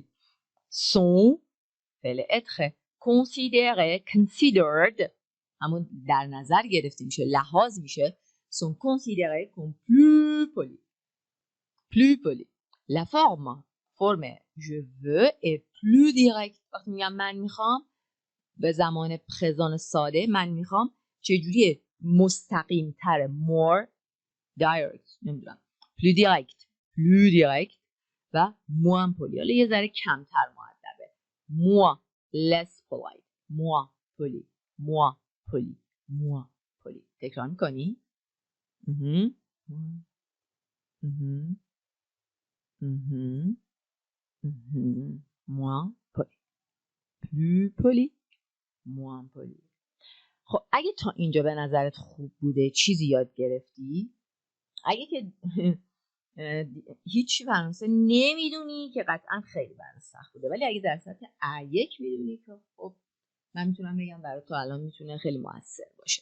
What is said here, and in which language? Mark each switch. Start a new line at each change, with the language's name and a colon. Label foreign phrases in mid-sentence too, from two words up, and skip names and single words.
Persian: sont فعل اتره، considéré، considered همون در نظر گرفته میشه، لحاظ میشه،
French: sont considérés comme plus polis. Plus poli. La forme، فرم je veux est plus direct.
Persian: وقتی میگم من میخوام به زمان پرزان ساده، من میخوام چجوریه؟ مستقیم تره،
English: more direct،
Persian: نمیدونم،
French: plus direct
Persian: و
French: moins poli.
Persian: حالا یه ذره کمتر مؤدبه،
English: moins less polite،
French: moins poli، moins poli، moins poli.
Persian: تکرار میکنی؟
French: moins poli، plus poli، moins poli.
Persian: خب اگه تا اینجا به نظرت خوب بوده، چیزی یاد گرفتی؟ اگه که هیچی فرانسه نمیدونی که قطعا خیلی برات سخت بوده، ولی اگه در سطح A1 میدونی که خب من میتونم بگم برای تو الان میتونه خیلی موثر باشه.